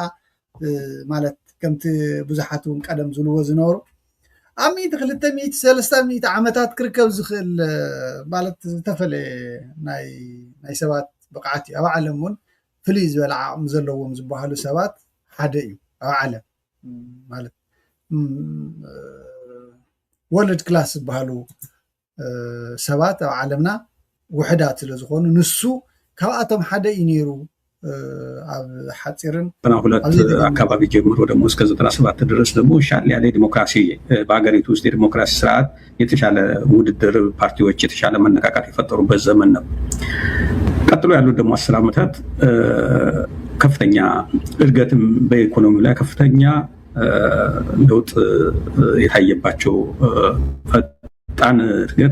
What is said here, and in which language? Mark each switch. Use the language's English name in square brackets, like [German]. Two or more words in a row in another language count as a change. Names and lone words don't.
[Tigrinya] ማለት ከምቲ ብዙሓት እውን ቀደም ዝብልዎ ዝነበሩ ኣብ 200-300 ዓመታት ክርከብ ዝኽእል ማለት ዝተፈለየ ናይ ሰባት ብቕዓት እዩ። ኣብ ዓለም እውን ፍሉይ ዝበለ ዓቕሚ ዘለዎም ዝበሃሉ ሰባት ሓደ እዩ ኣብ ዓለም ማለት [English] world class [Tigrinya] ዝበሃሉ ሰባት ኣብ ዓለምና ውሕዳት ስለ ዝኾኑ ንሱ ካብኣቶም ሓደ እዩ ነይሩ። ኣብ ሓፂርን [Amharic] 92 አካባቢ ጀምሮ ደግሞ እስከ 97 ድረስ ደግሞ ሻል ያለ ዲሞክራሲ በሀገሪቱ ውስጥ የዲሞክራሲ ስርዓት የተሻለ ውድድር ፓርቲዎች የተሻለ መነቃቃት የፈጠሩበት ዘመን ነው። ቀጥሎ ያሉት ደግሞ 10 ዓመታት ከፍተኛ እድገትም በኢኮኖሚው ላይ ከፍተኛ ለውጥ የታየባቸው ፈጣን እድገት